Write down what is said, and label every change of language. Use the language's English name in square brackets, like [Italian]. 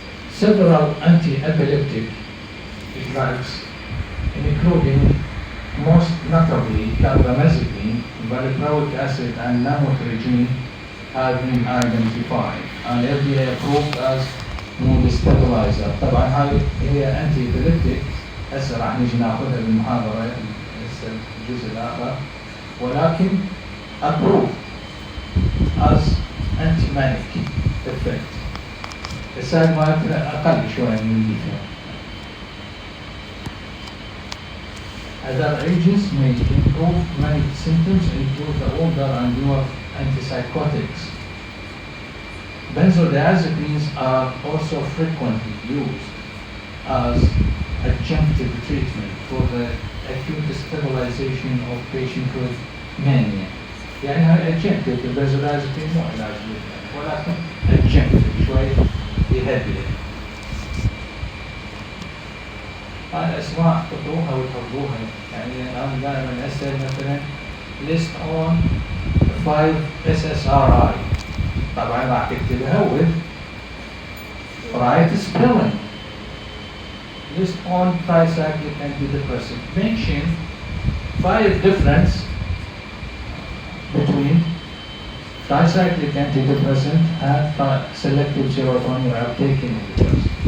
[English] Several anti-epileptic drugs, including most notably carbamazepine, valproic acid, and lamotrigine, have been identified and FDA approved as mood stabilizer. [Arabic] طبعا هاي هي anti-epileptic هسه راح نجي ناخذها بالمحاضره هسه الجزء الاخر ولكن [English] approved as anti-manic effect. [Arabic] السايد مالتها اقل شويه من الليثيوم. [English] Other agents may improve manic symptoms include the older and newer antipsychotics. Benzodiazepines are also frequently used as adjunctive treatment for the acute stabilization of patients with mania. [Arabic] يعني هاي adjunctive البنزودازepine مو علاج ولكن adjunctive شوي يهدئ. هاي الأسماء تحطوها وتحفظوها. يعني أنا دائما أسأل مثلا [English] list on 5 SSRI، [Arabic] طبعا راح تكتبها [English] with right spelling. List on tricyclic antidepressant. Mention 5 difference between tricyclic antidepressant and selective serotonin uptake inhibitors.